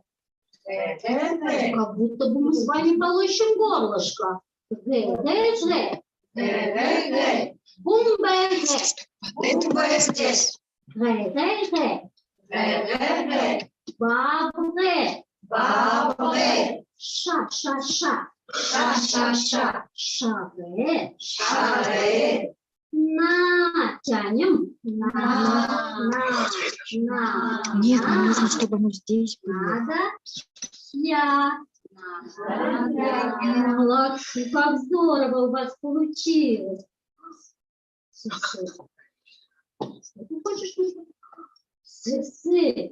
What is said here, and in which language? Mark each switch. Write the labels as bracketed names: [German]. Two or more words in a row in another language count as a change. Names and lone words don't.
[Russian] Как будто бы мы с вами полощем горлышко. З. Бумбе. Бумбе здесь. Бабе. Бабе. Ша. Ша. Шаре. Шаре. На. Тянем. На. Нет, нам нужно, чтобы мы здесь были. Надо. Я. Молодцы, как здорово у вас получилось. Ты хочешь Сы.